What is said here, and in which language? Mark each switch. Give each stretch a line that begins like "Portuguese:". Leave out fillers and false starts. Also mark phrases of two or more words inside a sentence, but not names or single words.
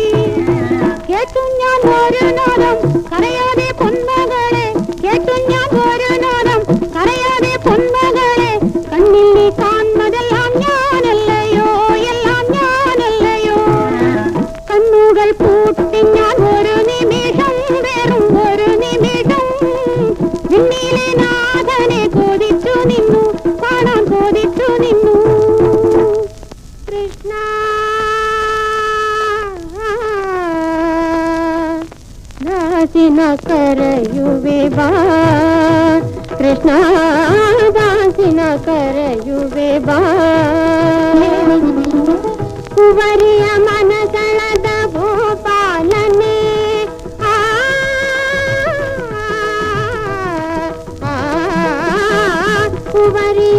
Malayalam: കേട്ടു ഞാൻ ഒരു നാദം കരയാതെ പൊന്മകളെ, കേട്ടു ഞാൻ ഒരു നാദം കരയാതെ പൊന്മകളെ, കണ്ണിൽ നീ കാൺമതെല്ലാം ഞാനല്ലയോ, എല്ലാം ഞാനല്ലയോ. കണ്ണുകൾ പൂട്ടി ഞാൻ ഒരു നിമിഷം, വെറും ഒരു നിമിഷം വിണ്ണിലെ നാഥനെ കോതിച്ചു നിന്നു, കാണാൻ കോതിച്ചു നിന്നു.
Kannada: കൃഷ്ണ ದಾಸಿನ ಕರೆಯುವೆ ಬಾ, ಕೃಷ್ಣ ದಾಸಿನ ಕರೆಯುವೆ ಬಾ. ಕುವರಿಯ ಮನಸಳದ ಭೂಪಾಲನೆ, ಕುವರಿಯ